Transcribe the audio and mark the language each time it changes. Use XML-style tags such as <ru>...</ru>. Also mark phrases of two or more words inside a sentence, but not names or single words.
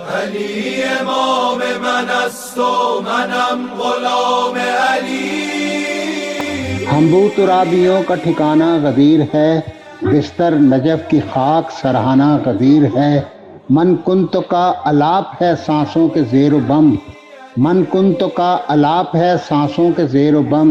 <fa>علی امام من است و منم غلام علی.</fa> <hi>हम्बू तुराबियों का ठिकाना गदीर है, बिस्तर नजफ की खाक सराहना गदीर है।</hi> <ar>من کنت</ar> <hi>का अलाप है सांसों के ज़ेर बम,</hi> <ar>من کنت</ar> <hi>का अलाप है सांसों के ज़ेर बम।</hi>